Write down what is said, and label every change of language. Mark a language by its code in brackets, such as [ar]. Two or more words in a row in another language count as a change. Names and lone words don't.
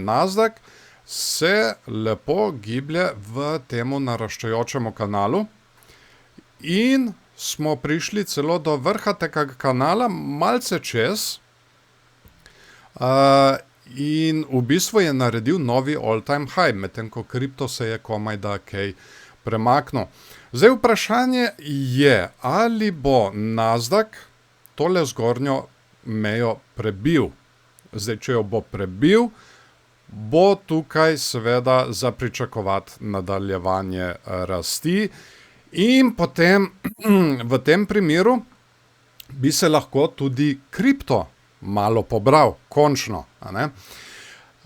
[sl] Nasdaq se lepo giblje v temu naraščajočemu kanalu in smo prišli celo do vrha tega kanala, malce čez, in v bistvu je naredil novi [en] all-time high, [sl] medtem ko kripto se je komaj da kaj premaknil. Zdaj vprašanje je, ali bo Nasdaq tole zgornjo mejo prebil. Zdaj, če jo bo prebil, bo tukaj seveda za pričakovati nadaljevanje rasti in potem v tem primeru bi se lahko tudi kripto malo pobral, končno, a ne?